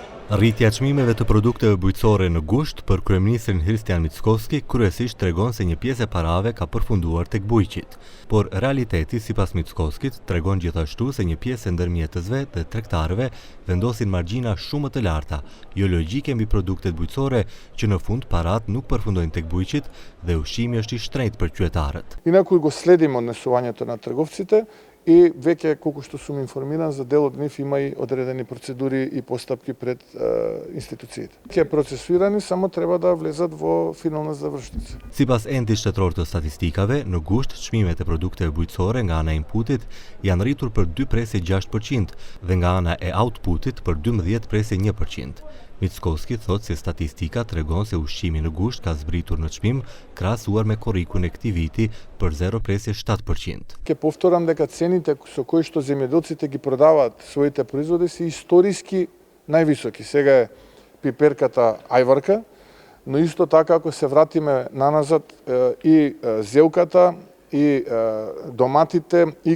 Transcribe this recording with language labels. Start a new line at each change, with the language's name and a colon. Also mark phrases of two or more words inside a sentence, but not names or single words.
Albanian: Rritja e çmimeve të produkteve bujqësore në gusht për kryeministrin Hristian Mickovski kryesisht tregon se një pjesë e parave ka përfunduar tek bujqit, por realiteti sipas Mickovskit tregon gjithashtu se një pjesë e ndërmjetësve dhe tregtarëve vendosin margjina shumë më të larta, jo logjike mbi produktet bujqësore që në fund parat nuk përfundojnë tek bujqit dhe ushqimi është i shtrenjtë për qytetarët.
Macedonian: Инаку го следиме однесувањето на трговците и веќе колку што сум информиран за дел од нив има и одредени процедури и постапки пред институциите. Ќе процесуирани, само треба да влезат во финална завршница.
Albanian: Sipas endit shtetror të statistikave, në gusht çmimet e produkteve bujqësore nga ana e inputit janë rritur për 2,6% dhe nga ana e outputit për 12,1%. Mickovski thot se statistika tregon se ushqimi në gusht ka zbritur në çmim krahasuar me korrikun e këtij viti për 0,7%.
Macedonian: Ќе повторам дека цените со кои што земјоделците ги продаваат своите производи се историски највисоки. Сега е пиперката ајварка, но исто така ако се вратиме наназад и зелката, и доматите, и